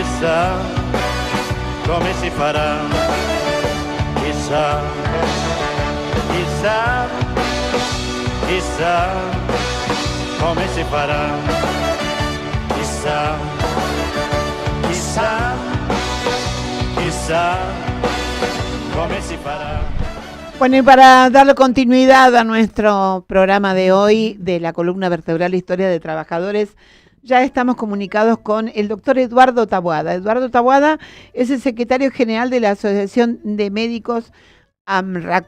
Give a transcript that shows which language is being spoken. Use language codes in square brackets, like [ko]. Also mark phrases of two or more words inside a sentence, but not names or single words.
[it] chissà come si farà, chissà, chissà, chissà come si farà, chissà, chissà, chissà come si fará. [es] Bueno, y para darle continuidad a nuestro programa de hoy de la columna vertebral Historia de Trabajadores, ya estamos comunicados con el doctor Eduardo Taboada. Eduardo Taboada es el secretario general de la Asociación de Médicos AMRA.